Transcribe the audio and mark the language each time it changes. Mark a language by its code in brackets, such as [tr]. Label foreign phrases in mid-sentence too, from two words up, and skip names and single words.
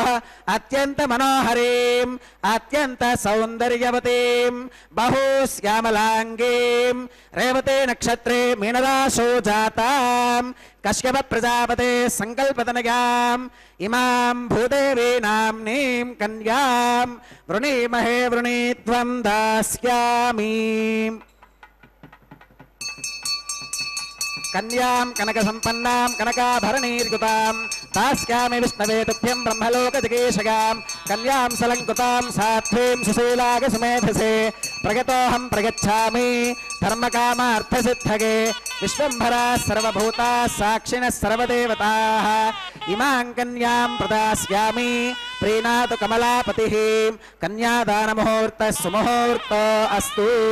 [sa] अत्यन्त मनोहरीम् अत्यन्त सौन्दर्यवतीम् बहुश्यामलाङ्गीम् रेवते नक्षत्रे मीनराशौ जाताम् कश्यप प्रजापते संकल्पतनयाम् इमाम् भूदेवी नाम्नीम् कन्याम् वृणीमहे वृणीध्वम् दास्यामि। కన్యాం కనక సంపన్నాం కనకాభరణీర్యుతాం దాస్యామి విష్ణవే తుభ్యం బ్రహ్మలోకజిగేషగాం కన్యాం సలంకృతాం సాధ్వీం సుశీలాగ సుమేధసే ప్రగతోహం ప్రగచ్ఛామి ధర్మకామార్థసిద్ధగే విశ్వంభరా సర్వభూతా సాక్షిణః సర్వదేవతాః ఇమాం కన్యాం ప్రదాస్యామి ప్రీణాతు కమలాపతిః కన్యాదానముహూర్తః సుముహూర్తో అస్తు.